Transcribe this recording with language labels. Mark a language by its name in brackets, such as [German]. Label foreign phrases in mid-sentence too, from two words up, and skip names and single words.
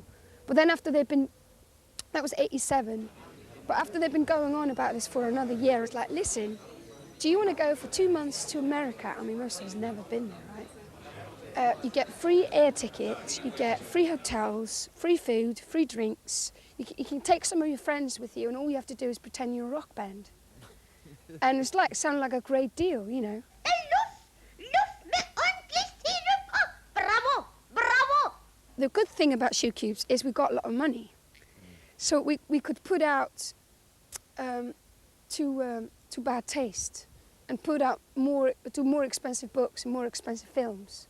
[English] But then after they'd been, that was 87, but after they'd been going on about this for another year, it's like, listen, do you want to go for 2 months to America? I mean, most of us never been there, right? You get free air tickets, you get free hotels, free food, free drinks. You can take some of your friends with you, and all you have to do is pretend you're a rock band. And it's like, sounded like a great deal, you know. [Norwegian] Luft med ordentlig styre på! Bravo! Bravo! [English] The good thing about Shoe Cubes is we got a lot of money. So we could put out to Bad Taste and put out do more expensive books and more expensive films.